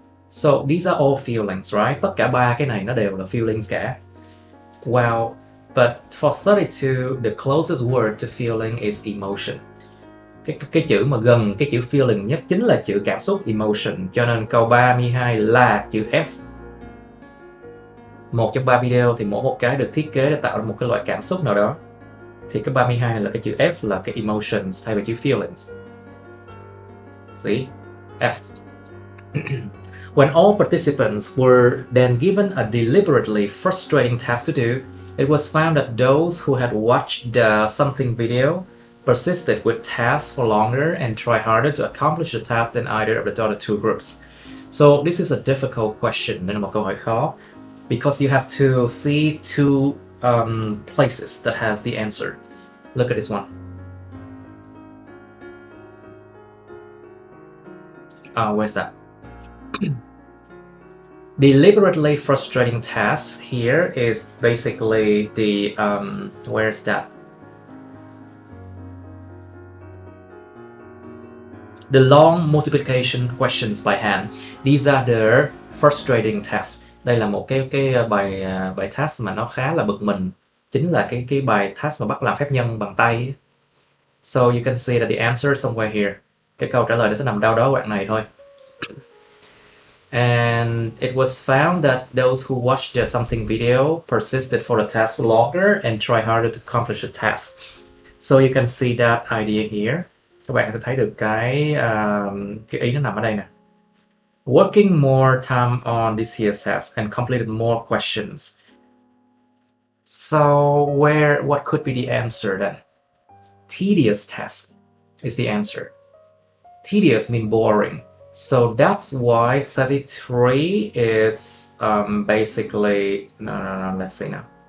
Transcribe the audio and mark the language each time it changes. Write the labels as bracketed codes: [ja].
[en] So these are all feelings, right? [vi] Tất cả ba cái này nó đều là feelings cả. [en] Well, but for 32, the closest word to feeling is emotion. [vi] Cái chữ mà gần cái chữ feeling nhất chính là chữ cảm xúc, emotion. Cho nên câu 32 là chữ F. Một trong ba video thì mỗi một cái được thiết kế để tạo ra một cái loại cảm xúc nào đó. Thì cái 32 này là cái chữ F, là cái emotions thay vì chữ feelings. [en] See? F. When all participants were then given a deliberately frustrating task to do, it was found that those who had watched the something video persisted with tasks for longer and tried harder to accomplish the task than either of the other two groups. So this is a difficult question, [vi] nên là một câu hỏi khó, [en] because you have to see two places that has the answer. Look at this one. where's that? Deliberately frustrating tasks here is basically the where's that? The long multiplication questions by hand. These are the frustrating tasks. [vi] Đây là một cái bài task mà nó khá là bực mình. Chính là cái bài task mà bắt làm phép nhân bằng tay. [en] So you can see that the answer is somewhere here. [vi] Cái câu trả lời nó sẽ nằm đâu đó đoạn này thôi. [en] And it was found that those who watched the something video persisted for the task longer and try harder to accomplish the task. So you can see that idea here. [vi] Các bạn có thể thấy được cái ý nó nằm ở đây nè. [en] Working more time on this year's test and completed more questions. So what could be the answer then? Tedious task is the answer. Tedious means boring. So that's why 33 is basically, no, let's see now.